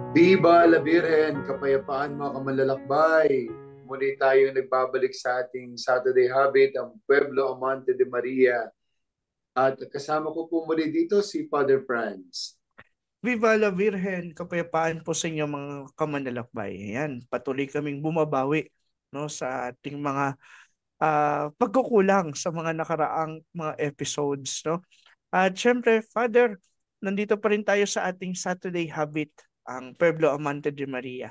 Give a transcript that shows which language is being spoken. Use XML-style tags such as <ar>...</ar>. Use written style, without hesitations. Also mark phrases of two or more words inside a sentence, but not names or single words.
<es>Viva la Virgen,</es> <tl>kapayapaan mga kamanlalakbay. Muli tayong nagbabalik sa ating Saturday Habit, ang Pueblo Amante de Maria. At kasama ko po muli dito si Father Franz.</tl> <es>Viva la Virgen,</es> <tl>kapayapaan po sa inyo mga kamanlalakbay. Ayan, patuloy kaming bumabawi no, sa ating mga pagkukulang sa mga nakaraang mga episodes. No? At syempre, Father, nandito pa rin tayo sa ating Saturday Habit, ang Pueblo Amante de Maria.</tl>